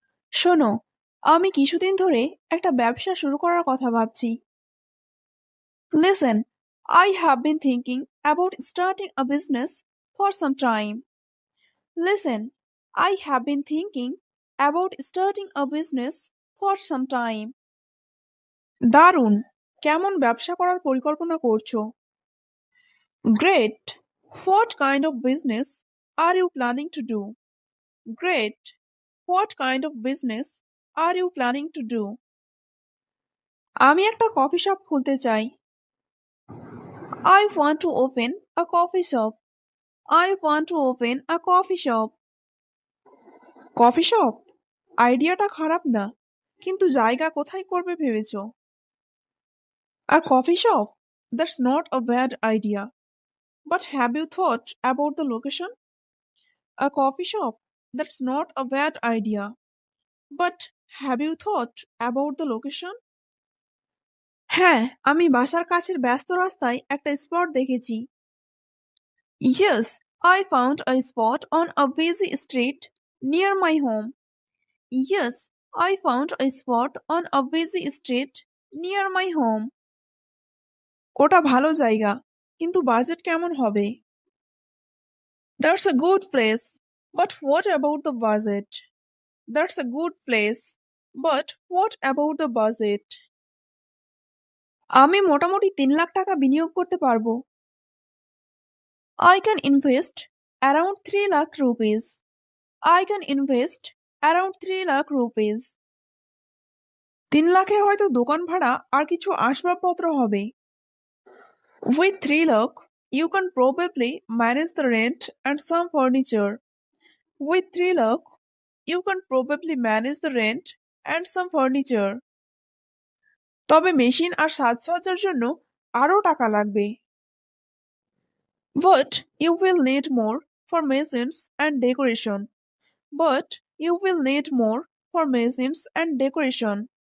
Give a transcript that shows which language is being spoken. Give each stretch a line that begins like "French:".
Bangla: শোনো, আমি কিছুদিন ধরে একটা ব্যবসা শুরু করার কথা ভাবছি।
English: Listen, I have been thinking about starting a business for some time. Listen, I have been thinking about starting a business for some time.
Bangla: দারুণ! কেমন ব্যবসা করার পরিকল্পনা করছো?
English: Great! What kind of business are you planning to do? Great! What kind of business are you planning to do?
Bangla: আমি একটা coffee shop খুলতে চাই।
English: I want to open a coffee shop. I want to open a coffee shop.
Bangla: Coffee shop? আইডিয়াটা খারাপ না, কিন্তু জায়গা কোথায় করবে ভেবেছো?
English: A coffee shop? That's not a bad idea. But have you thought about the location? A coffee shop? That's not a bad idea. But have you thought about the location?
Bangla: হ্যাঁ, আমি বাসার কাছের ব্যস্ত রাস্তায় একটা স্পট দেখেছি।
English: Yes, I found a spot on a busy street near my home. Yes, I found a spot on a busy street near my home.
Bangla: ওটা ভালো জায়গা, কিন্তু বাজেট কেমন হবে?
English: That's a good place, but what about the budget? That's a good place, but what about the budget?
Bangla: আমি মোটামুটি 3 লাখ টাকা বিনিয়োগ করতে পারবো।
English: I can invest around 3 lakh rupees. I can invest around 3 lakh rupees.
Bangla: 3 লাখে হয়তো দোকান ভাড়া আর কিছু আসবাবপত্র হবে।
English: With 3 lakh, you can probably manage the rent and some furniture. With 3 lakh, you can probably manage the rent and some furniture.
Bangla: তবে machine আর সাজসজ্জার জন্য আরো টাকা লাগবে।
English: But you will need more for machines and decoration. But you will need more for machines and decoration.